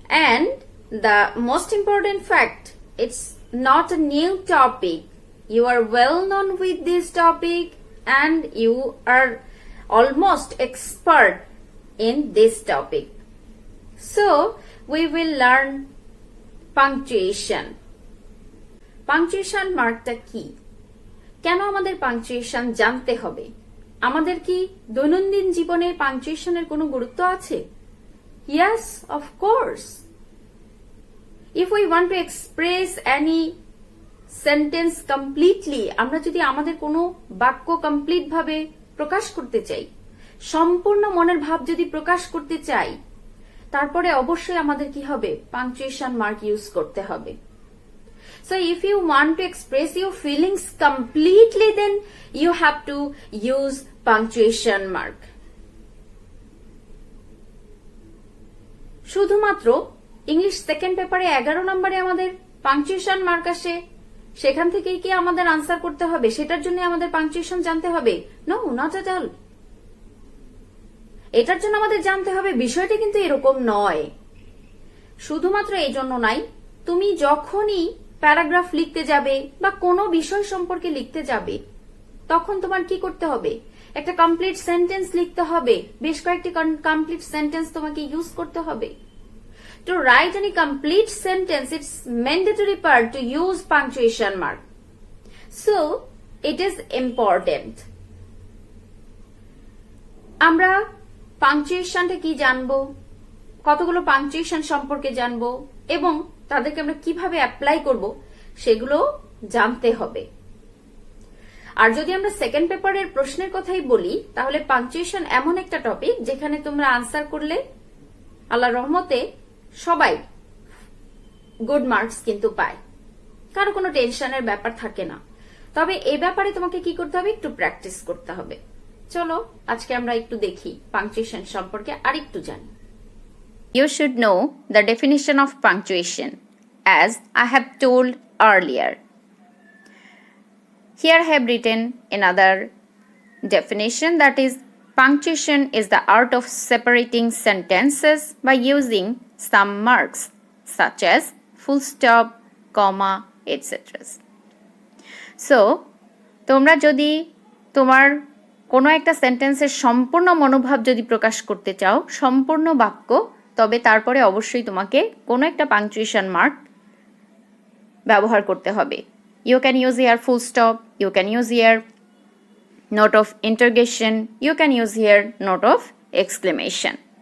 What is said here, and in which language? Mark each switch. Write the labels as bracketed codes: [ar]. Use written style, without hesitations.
[en] And the most important fact, it's not a new topic. You are well known with this topic and you are almost expert in this topic. So, we will learn punctuation. [bn] Punctuation markটা কি? কেন আমাদের punctuation জানতে হবে? আমাদের কি দৈনন্দিন জীবনে পাংচুয়েশনের কোনো গুরুত্ব আছে? [en] Yes, of course. If we want to express any sentence completely, [bn] আমরা যদি আমাদের কোনো বাক্য কমপ্লিট ভাবে প্রকাশ করতে চাই, সম্পূর্ণ মনের ভাব যদি প্রকাশ করতে চাই, তারপরে অবশ্যই আমাদের কি হবে? পাংচুয়েশন মার্ক ইউজ করতে হবে. [en] So if you want to express your feelings completely, then you have to use punctuation mark. [bn] শুধুমাত্র ইংলিশ সেকেন্ড পেপারে 11 নম্বরে আমাদের পাংচুয়েশন মার্ক আসে, সেখান থেকেই কি আমাদের আনসার করতে হবে? সেটার জন্য আমাদের পাংচুয়েশন জানতে হবে? [en] No, not at all. [bn] এটার জন্য আমাদের জানতে হবে বিষয়টা কিন্তু এরকম নয়. শুধুমাত্র এই জন্য নাই, তুমি যখনই প্যারাগ্রাফ লিখতে যাবে বা কোনো বিষয় সম্পর্কে লিখতে যাবে, তখন তোমার কি করতে হবে? একটা কমপ্লিট সেন্টেন্স লিখতে হবে, বেশ কয়েকটি কমপ্লিট সেন্টেন্স তোমাকে ইউজ করতে হবে. [en] To write any complete sentence, it's mandatory part to use punctuation mark. So, it is important. [bn] আমরা পাংচুয়েশনটা কি জানবো, কতগুলো পাংচুয়েশন সম্পর্কে জানবো এবং তাদেরকে আমরা কিভাবে অ্যাপ্লাই করব সেগুলো জানতে হবে. আর যদি আমরা সেকেন্ড পেপারের প্রশ্নের কথাই বলি, তাহলে পাংচুয়েশন এমন একটা টপিক যেখানে তোমরা আনসার করলে আল্লাহর রহমতে সবাই গুড মার্কস কিন্তু পায়, কারো কোনো টেনশনের ব্যাপার থাকে না. তবে এই ব্যাপারে তোমাকে কি করতে হবে? একটু প্র্যাকটিস করতে হবে. চলো আজকে আমরা একটু দেখি পাংচুয়েশন সম্পর্কে আরেকটু জানি. [en] You should know the definition of punctuation, as I have told earlier. Here I have written another definition, that is, punctuation is the art of separating sentences by using some marks, such as full stop, comma, etc. [bn] So, তোমরা যদি তোমার কোনো একটা সেন্টেন্সের সম্পূর্ণ মনোভাব যদি প্রকাশ করতে চাও, সম্পূর্ণ বাক্য, তবে তারপরে অবশ্যই তোমাকে কোনো একটা পাংচুয়েশন মার্ক ব্যবহার করতে হবে. [en] You can use here full stop, you can use here note of interrogation, you can use here note of exclamation.